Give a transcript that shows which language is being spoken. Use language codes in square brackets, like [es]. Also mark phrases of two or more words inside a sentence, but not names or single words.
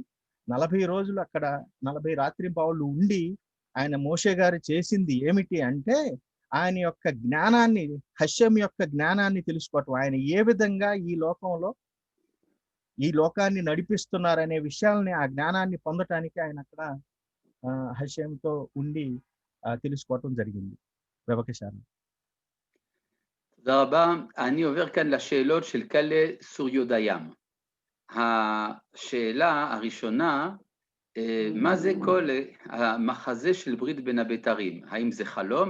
[te] 40 రోజులు అక్కడ 40 రాత్రింపగళ్ళు ఉండి ఆయన మోషే గారు చేసింది ఏమిటి అంటే, ఆయన యొక్క జ్ఞానాన్ని, హషేం యొక్క జ్ఞానాన్ని తెలుసుకోవటం, ఆయన ఏ విధంగా ఈ లోకాన్ని నడిపిస్తున్నారనే విషయాలని, ఆ జ్ఞానాన్ని పొందటానికి ఆయన అక్కడ హషేంతో ఉండి తెలుసుకోవటం జరిగింది. [he] בבקשה. תודה רבה. אני עובר כאן לשאלות של קלה סוריודיים. השאלה הראשונה, מה זה כל המחזה של ברית בין הבתרים? האם זה חלום?